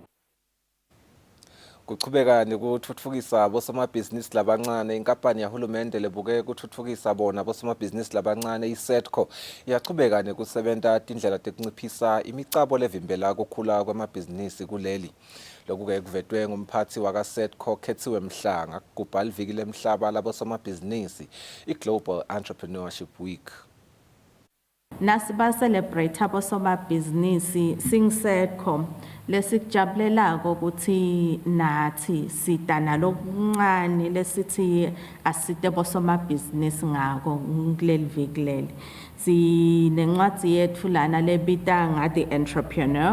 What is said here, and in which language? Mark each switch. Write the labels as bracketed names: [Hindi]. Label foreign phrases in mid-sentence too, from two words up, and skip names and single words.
[Swati] Kuchubeka nekutfutfukisa bosomabhizinisi labancane inkampani yahulumende lebuke kutfutfukisa bona bosomabhizinisi labancane iSETCO iyachubeka nekusebenta tindlela tekunciphisa imicabo levimbela kukhula kwemabhizinisi kuleli. Lokuke kuvetwe ngumphathi wakaSETCO Khethiwe Mhlanga kubhala iviki lemhlaba labosomabhizinisi iGlobal Entrepreneurship Week. Nasiba celebrate abosomabhizinisi sing-SETCO lesikujabulelako ukuthi nathi sita nalokuncane lesithi asite bosomabhizinisi ngako kuleli viki leli. Sinencwadzi yethu lana lebita ngathi entrepreneur.